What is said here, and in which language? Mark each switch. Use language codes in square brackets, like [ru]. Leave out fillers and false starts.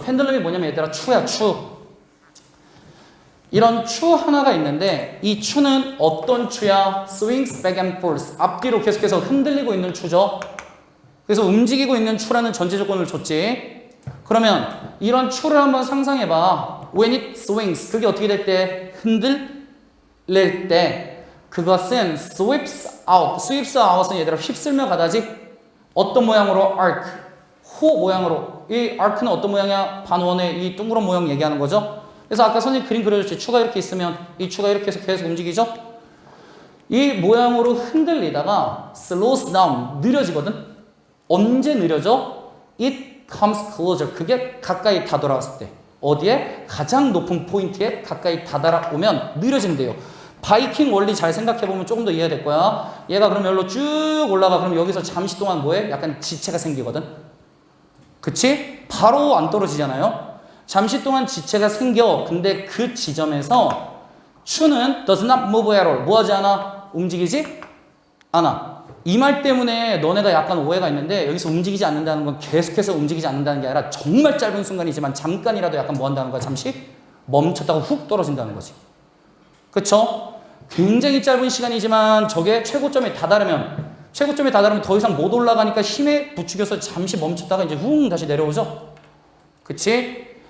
[ko] 펜들럼이 뭐냐면 얘들아 추야, 추. 이런 추 하나가 있는데 이 추는 어떤 추야? [en] swings back and forth. [ko] 앞뒤로 계속해서 흔들리고 있는 추죠. 그래서 움직이고 있는 추라는 전제 조건을 줬지. 그러면 이런 추를 한번 상상해봐. [en] when it swings. [ko] 그게 어떻게 될 때? 흔들릴 때. 그것은 [en] sweeps out. sweeps out [ko] 은 얘들아 휩쓸며 가다지. 어떤 모양으로? arc. 호 모양으로. 이 arc는 어떤 모양이야? 반원의 이 둥그런 모양 얘기하는 거죠. 그래서 아까 선생님 그림 그려줬지. 추가 이렇게 있으면 이 추가 이렇게 해서 계속 움직이죠. 이 모양으로 흔들리다가 [en] slows down. [ko] 느려지거든. 언제 느려져? [en] It comes closer. [ko] 그게 가까이 다가왔을 때. 어디에? 가장 높은 포인트에 가까이 다다라오면 느려진대요. 바이킹 원리 잘 생각해보면 조금 더 이해될 거야. 얘가 그럼 여기로 쭉 올라가. 그럼 여기서 잠시 동안 뭐해? 약간 지체가 생기거든. 그치? 바로 안 떨어지잖아요. 잠시 동안 지체가 생겨. 근데 그 지점에서 추는 [en] does not move at all. [ko] 뭐 하지 않아? 움직이지 않아. 이 말 때문에 너네가 약간 오해가 있는데 여기서 움직이지 않는다는 건 계속해서 움직이지 않는다는 게 아니라 정말 짧은 순간이지만 잠깐이라도 약간 뭐 한다는 거야? 잠시 멈췄다가 훅 떨어진다는 거지. 그쵸? 굉장히 짧은 시간이지만 저게 최고점에 다다르면 더 이상 못 올라가니까 힘에 부추겨서 잠시 멈췄다가 이제 훅 다시 내려오죠? 그치?